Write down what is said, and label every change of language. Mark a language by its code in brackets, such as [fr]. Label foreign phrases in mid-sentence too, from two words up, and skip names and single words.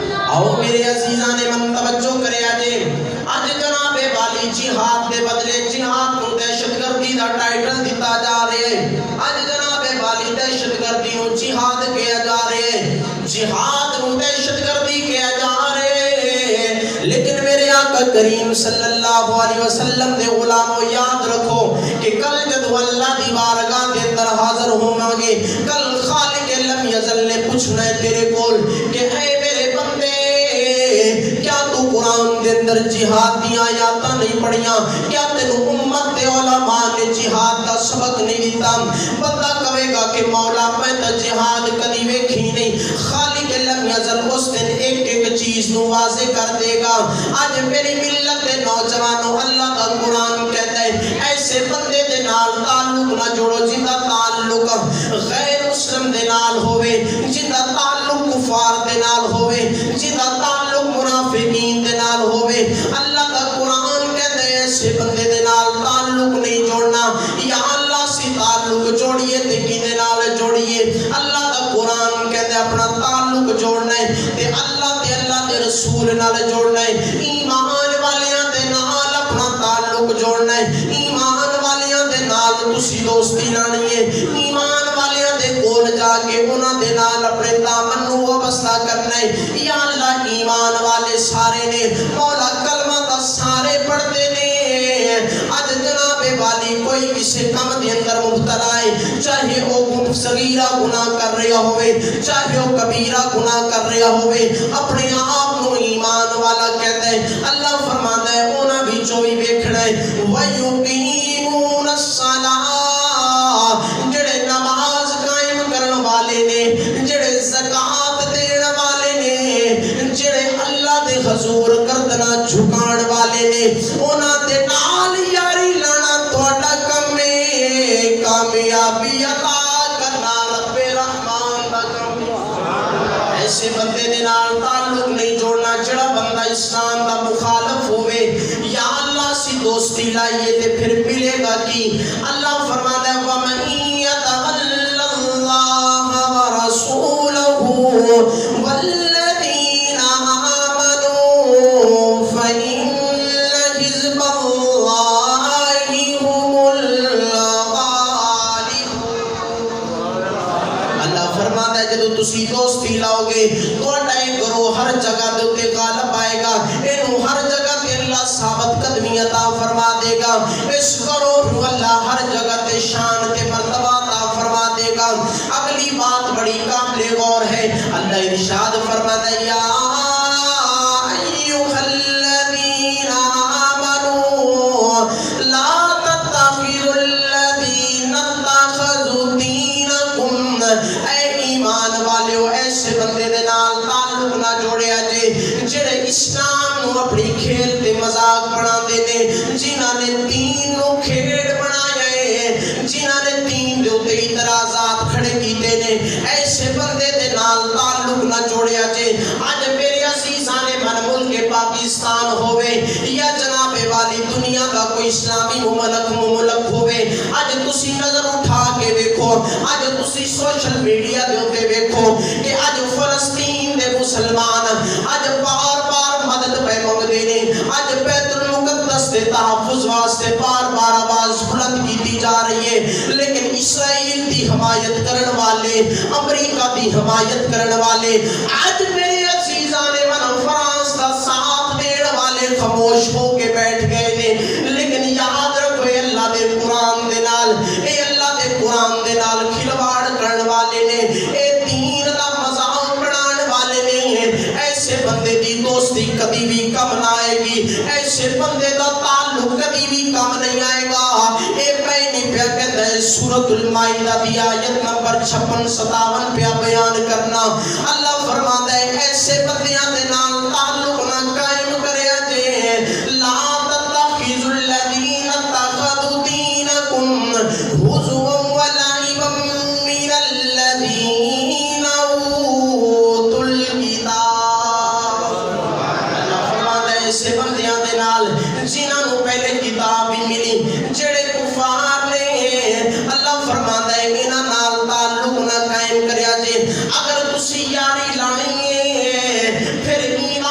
[pa] آؤ میرے عزیزان من توجہ کرے آجے آج جناب والی جہاد دے بدلے جہاد کو دہشت گردی دا ٹائٹل دیتا جا رہے ہیں آج جناب والی دہشت گردی نو جہاد کیا جا رہے ہیں جہاد نو دہشت گردی کیا جا رہے ہیں لیکن میرے آقا کریم [ar] صلی اللہ علیہ وسلم [pa] دے غلاموں یاد رکھو کہ کل جب اللہ دی بارگاہ دے اندر حاضر ہوں گے کل [ar] خالق لم یزل [pa] نے پوچھنا ہے تیرے کول کہ اے میرے بندے کیا تو قرآن دے اندر جہاد دیا آیاتاں نہیں پڑھیاں کیا تینوں امت دے علماء نے جہاد دا سبق نہیں دیتا بندہ کہے گا کہ مولا میں تا جہاد کدی ویکھی نہیں [ar] خالق لم یزل [pa] اس دن ایک ایک چیز نو واضح کر دے گا آج میری ملت دے نوجوانوں [ur] اللہ کا قرآن کہتا ہے [pa] ایسے بندے دے نال تعلق نہ جوڑو جندا تعلق غیر مسلم دے نال ہوئے جندا تعلق کفار دے نال ہوئے جندا تعلق منافقین دے نال ہوئے اللہ [ur] کا قرآن کہتا ہے [pa] ایسے بندے دے نال تعلق نہیں جوڑنا یا اللہ سے تعلق جوڑیے تے کینے نال جوڑیے [ur] اللہ کا قرآن کہتا ہے [pa] اپنا تعلق جوڑنا ہے تے اللہ دے رسول نال جوڑنا ہے ایمان والیاں دے نال اپنا تعلق جوڑنا ہے ایمان والیاں دے نال تسی دوستی لانی ہے ایمان والیاں دے کول جا کے انہاں دے نال اپنے دامن نو وابستہ کرنا ہے یا اللہ ایمان والے سارے نے مولا کلمہ دا سارے پڑھتے نے آج جناب والی کوئی کسی کم دے اندر مبتلا ہے چاہے وہ صغیرہ گناہ کر رہا ہوئے چاہے وہ کبیرہ گناہ کر رہا ہوئے اپنے آپ نو ایمان والا کہتا ہے اللہ فرماتا ہے انہاں وچوں بھی ویکھنا ہے وَيُقِيمُونَ الصَّلَاةَ جڑے نماز قائم کرن والے نے جڑے زکات دین والے نے جڑے اللہ دے حضور گردنا جھکان والے نے انہاں دے نال یاری لانا تہاڈا کم ہے کامیابی عطا کرنا رب رحمان دا کم ہے ایسے بندے دے نال تعلق نہیں جوڑنا جڑا بندہ اسلام دا مخالف ہوئے یا اللہ سی دوستی لائیے تے پھر ملے گا کی اللہ فرماتا ہے [ar] وَمَن يَتَوَلَّ اللَّهَ وَرَسُولَهُ وَالَّذِينَ آمَنُوا فَإِنَّ حِزْبَ اللَّهِ هُمُ الْغَالِبُونَ [pa] اللہ فرماتا ہے جدو تسی دوستی لاؤ گے تہاڈا ایک گروہ ہر جگہ دے اوتے غالب آئے گا اینو ہر جگہ تے اللہ ثابت قدمی عطا فرما دے گا اس گروہ نو اللہ ہر جگہ تے شان تے مرتبہ عطا فرما دے گا اگلی بات بڑی قابل غور ہے اللہ ارشاد فرماتا ہے یا [ar] ایھا الذین آمنوا لا تتخذوا الذین اتخذوا دینکم [pa] اے ایمان والیو ایسے بندے دے نال تعلق نہ جوڑیا جے جڑے اسلام نو اپنی کھیل تے مذاق بنا دے نے جنہاں نے دین نو کھیل بنایا ہے جنہاں نے دین دے اوتے اعتراضات کھڑے کیتے نے ایسے بندے دے نال تعلق نہ جوڑیا جے اج میرے عزیزاں نے من ملک پاکستان ہوئے یا جناب والی دنیا دا کوئی اسلامی مملک ہوئے اج تسی نظر اٹھا کے دیکھو اج تسی سوشل میڈیا دے اوتے دیکھو کہ اج فلسطین دے مسلمان اج بار بار مدد پہ منگدے نے اج بیت المقدس دے تحفظ واسطے بار بار آواز بلند کیتی جا رہی ہے لیکن اسرائیل دی حمایت کرن والے امریکہ دی حمایت کرن والے آج میرے عزیزان من فرانس دا ساتھ دین والے خاموش ہو کے بیٹھ گئے نے لیکن یاد رکھو اے اللہ دے قرآن دے نال اے اللہ دے قرآن دے نال کھلواڑ کرن والے نے اے دین دا مذاق بنان والے نے ایسے بندے دی دوستی کبھی بھی کم نہ آئے گی ایسے بندے دا تعلق کبھی بھی کم نہیں آئے گا اے پہنی پہ کہتا ہے سورۃ المائدہ دی آیت نمبر 56-57 پہ بیان کرنا اللہ فرماتا ہے ایسے بندیاں دے نال تعلق نہ قائم کریا جے [ar] لا تتخذوا الذین اتخذوا دینکم ہزوا ولعبا من الذین اوتوا الکتاب [pa] اللہ فرماتا ہے ایسے بندیاں دے نال جنہاں نو پہلے کتاب بھی ملی جڑے کفار نے اللہ فرماتا ہے انہاں نال تعلق نہ قائم کریا جے اگر تسی یاری لانی ہے پھر